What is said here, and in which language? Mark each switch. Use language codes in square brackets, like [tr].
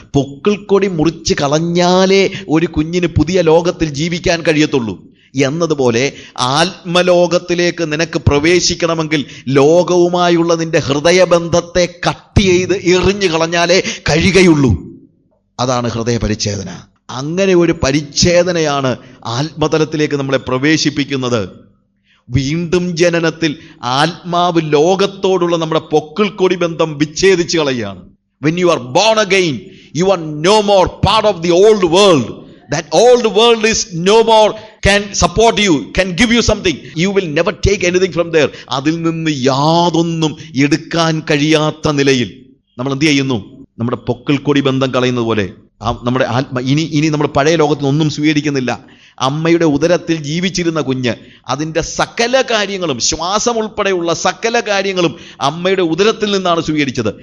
[ml] പൊക്കിൾക്കൊടി മുറിച്ച് കളഞ്ഞാലേ ഒരു കുഞ്ഞിന് പുതിയ ലോകത്തിൽ ജീവിക്കാൻ കഴിയത്തുള്ളൂ എന്നതുപോലെ ആത്മലോകത്തിലേക്ക് നിനക്ക് പ്രവേശിക്കണമെങ്കിൽ ലോകവുമായുള്ള നിന്റെ ഹൃദയബന്ധത്തെ കട്ട് ചെയ്ത് എറിഞ്ഞു കളഞ്ഞാലേ കഴിയുകയുള്ളൂ. അതാണ് ഹൃദയ പരിച്ഛേദന. അങ്ങനെ ഒരു പരിച്ഛേദനയാണ് ആത്മതലത്തിലേക്ക് നമ്മളെ പ്രവേശിപ്പിക്കുന്നത്. വീണ്ടും ജനനത്തിൽ ആത്മാവ് ലോകത്തോടുള്ള നമ്മുടെ പൊക്കിൾക്കൊടി ബന്ധം വിച്ഛേദിച്ച് കളയുകയാണ്. [en] When you are born again, you are no more part of the old world. That old world is no more can support you, can give you something. You will never take anything from there. [ml] അതിൽ നിന്ന് യാതൊന്നും എടുക്കാൻ കഴിയാത്ത നിലയിൽ നമ്മൾ എന്ത് ചെയ്യുന്നു? നമ്മുടെ പൊക്കിൾക്കൊടി ബന്ധം കളയുന്നത് പോലെ നമ്മുടെ ഇനി നമ്മൾ പഴയ ലോകത്തിൽ ഒന്നും സ്വീകരിക്കുന്നില്ല. അമ്മയുടെ ഉദരത്തിൽ ജീവിച്ചിരുന്ന കുഞ്ഞ് അതിൻ്റെ സകല കാര്യങ്ങളും, ശ്വാസം ഉൾപ്പെടെയുള്ള സകല കാര്യങ്ങളും അമ്മയുടെ ഉദരത്തിൽ നിന്നാണ് സ്വീകരിച്ചത്.